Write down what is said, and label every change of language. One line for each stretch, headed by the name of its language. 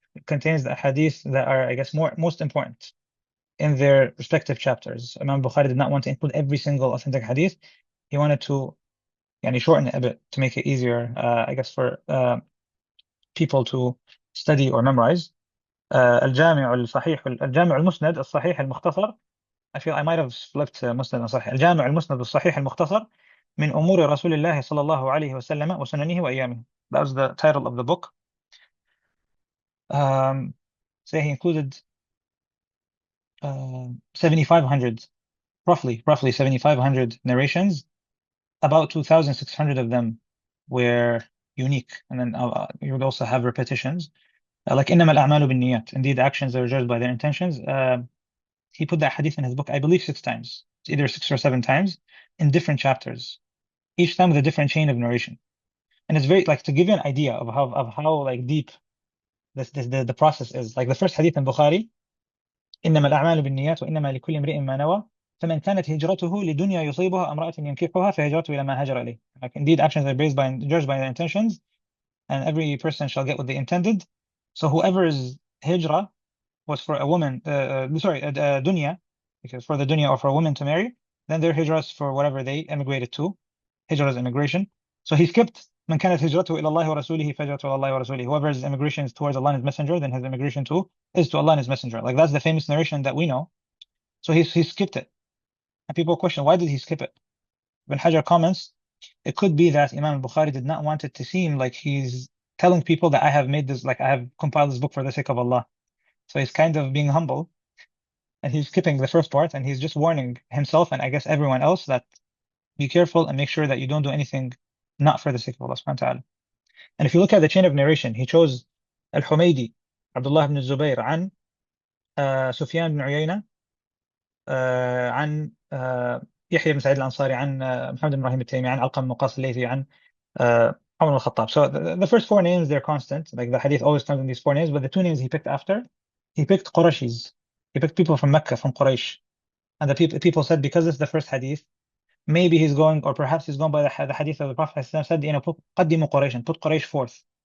English: It contains the hadith that are, I guess, most important in their respective chapters. Imam Bukhari did not want to include every single authentic hadith. He wanted to shorten it a bit to make it easier, I guess, for people to study or memorize.
Arabic: الجامع الصحيح الجامع المسند الصحيح المختصر.
English: I feel I might have flipped
Arabic: مسند وصحيح. الجامع المسند الصحيح المختصر من أمور رسول الله صلى الله عليه وسلم وسننه وأيامه.
English: That was the title of the book. So he included 7,500, roughly 7,500 narrations. About 2,600 of them were unique, and then you would also have repetitions.
Arabic: Like إنما الأعمال بالنيات.
English: Indeed, actions are judged by their intentions. He put that hadith in his book, I believe, 6 times. It's either 6 or 7 times in different chapters, each time with a different chain of narration. And it's very to give you an idea of how deep the process is. Like the first hadith in Bukhari,
Arabic: إنما الأعمال بالنيات وإنما لكل امرئ ما نوى فمن كانت هجرته لدنيا يصيبها امرأة ينكحها فهجرته إلى ما هاجر إليه.
English: Like indeed, actions are judged by their intentions, and every person shall get what they intended. So whoever's hijrah was for a woman, dunya, because for the dunya or for a woman to marry, then their hijrah is for whatever they emigrated to. Hijrah is immigration. So he skipped
Arabic: من كانت هجرته إلى الله ورسوله فهجرته إلى الله ورسوله.
English: Whoever's immigration is towards Allah and His Messenger, then his immigration too is to Allah and His Messenger. Like that's the famous narration that we know. So he skipped it. And people question, why did he skip it? Ibn Hajar comments, it could be that Imam Bukhari did not want it to seem like he's telling people that I have made this, like I have compiled this book for the sake of Allah. So he's kind of being humble, and he's skipping the first part, and he's just warning himself and I guess everyone else that be careful and make sure that you don't do anything not for the sake of Allah subhanahu wa ta'ala. And if you look at the chain of narration, he chose Al-Humaydi, Abdullah ibn Zubayr,
Arabic: عن سفيان بن عيينة, عن يحيى بن سعيد الأنصاري, عن محمد بن إبراهيم التيمي, عن علقمة بن وقاص الليثي, عن عمر الخطاب.
English: So the first 4 names, they're constant. Like the hadith always comes in these 4 names, but the 2 names he picked after, he picked Qurayshis. He picked people from Mecca, from Quraysh. And the people said, because it's the first hadith, maybe he's going, or perhaps he's going by the hadith of the Prophet said, put
Arabic: قدموا قريشا,
English: put Quraysh fourth.